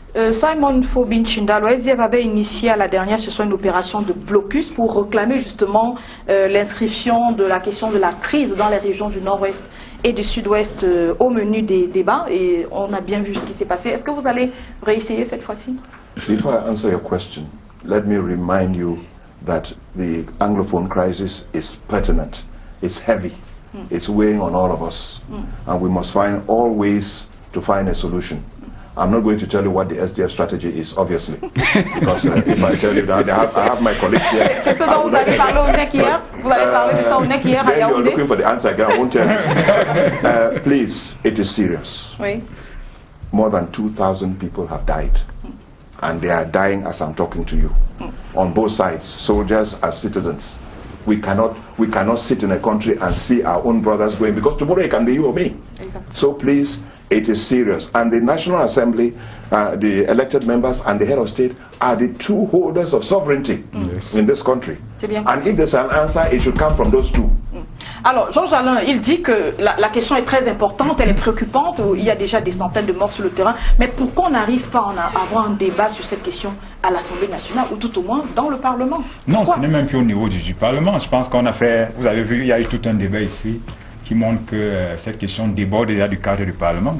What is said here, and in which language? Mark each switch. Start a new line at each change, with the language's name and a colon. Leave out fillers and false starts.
French: Simon Fobin-Chinda, le SDF avait initié à la dernière session une opération de blocus pour réclamer justement l'inscription de la question de la crise dans les régions du nord-ouest et du sud-ouest au menu des débats, et on a bien vu ce qui s'est passé. Est-ce que vous allez réessayer cette fois-ci?
English: Before I answer your question, let me remind you that the Anglophone crisis is pertinent, it's heavy, it's weighing on all of us, and we must find all ways to find a solution. I'm not going to tell you what the SDF strategy is, obviously, because if I tell you that, I have my colleagues here.
French: C'est ce dont vous avez parlé au NEC hier. Vous avez parlé de ça au NEC hier à
English: Then you're
French: Yaoundé.
English: looking for the answer again, I won't tell you. Please, it is serious.
French: Oui.
English: More than 2,000 people have died, and they are dying as I'm talking to you, on both sides, soldiers as citizens. We cannot sit in a country and see our own brothers going, because tomorrow it can be you or me. Exactly. So please, it is serious. And the National Assembly, the elected members and the head of state are the two holders of sovereignty in this country. And if there's an answer, it should come from those two.
French: Alors, Georges Alain, il dit que la question est très importante, elle est préoccupante, il y a déjà des centaines de morts sur le terrain, mais pourquoi on n'arrive pas à avoir un débat sur cette question à l'Assemblée nationale, ou tout au moins dans le Parlement? Non, ce n'est même plus au niveau du Parlement. Je pense qu'on a fait, vous avez vu, il y a eu tout un débat ici qui montre que cette question déborde déjà du cadre du Parlement.